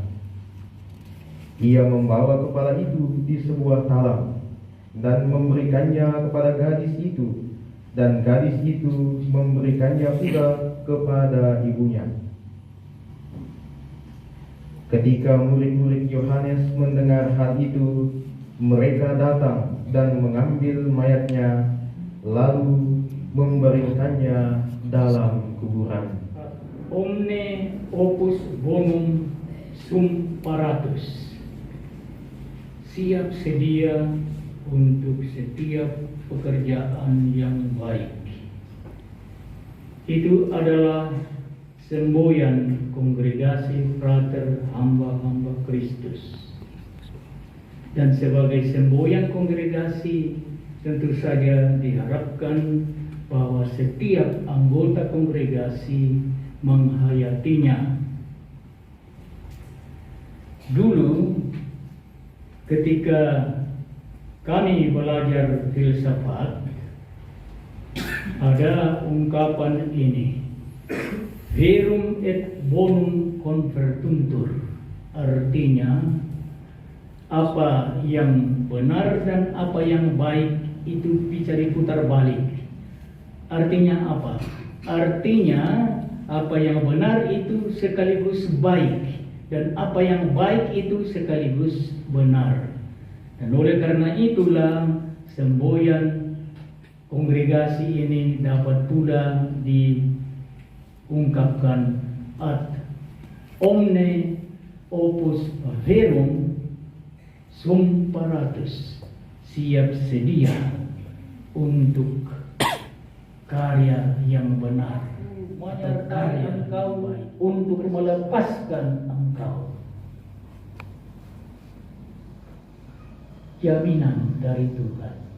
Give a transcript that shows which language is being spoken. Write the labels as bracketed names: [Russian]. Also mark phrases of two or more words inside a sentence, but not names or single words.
[Indonesian] Ia membawa kepala itu di sebuah talam dan memberikannya kepada gadis itu, dan gadis itu memberikannya pula kepada ibunya. Ketika murid-murid Yohanes mendengar hal itu, mereka datang dan mengambil mayatnya, lalu membaringkannya dalam kuburan. [Latin] Omne opus bonum sum paratus. [Indonesian] Siap sedia untuk setiap pekerjaan yang baik. Itu adalah semboyan kongregasi frater hamba-hamba Kristus. Dan sebagai semboyan kongregasi, tentu saja diharapkan bahwa setiap anggota kongregasi menghayatinya. Dulu ketika kami belajar filsafat, ada ungkapan ini, [Latin] verum et bonum convertuntur, [Indonesian] artinya apa yang benar dan apa yang baik itu bisa diputar balik. Artinya apa? Artinya apa yang benar itu sekaligus baik, dan apa yang baik itu sekaligus benar. Dan oleh karena itulah semboyan kongregasi ini dapat pula diungkapkan [Latin] ad omne opus verum sum paratus, [Indonesian] siap sedia untuk karya yang benar, atau karya engkau untuk melepaskan engkau. Jaminan dari Tuhan.